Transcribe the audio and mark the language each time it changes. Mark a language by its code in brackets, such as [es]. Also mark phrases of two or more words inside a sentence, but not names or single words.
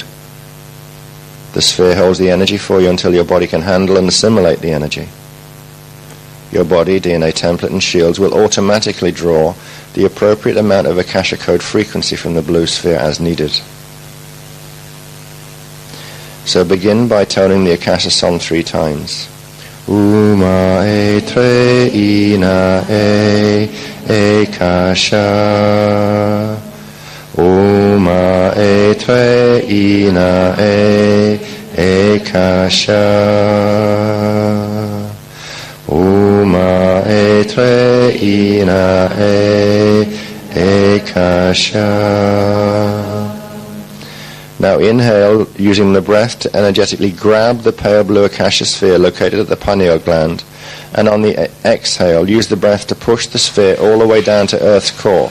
[en] The sphere holds the energy for you until your body can handle and assimilate the energy. Your body, DNA template and shields will automatically draw the appropriate amount of Akasha code frequency from the blue sphere as needed. So begin by toning the Akasha Son 3 times. Uma e tre ina e Akasha. Uma e tre ina e Akasha. Uma e tre ina e Akasha. Now inhale, using the breath to energetically grab the pale blue Akasha sphere located at the pineal gland, and on the exhale, use the breath to push the sphere all the way down to Earth's core.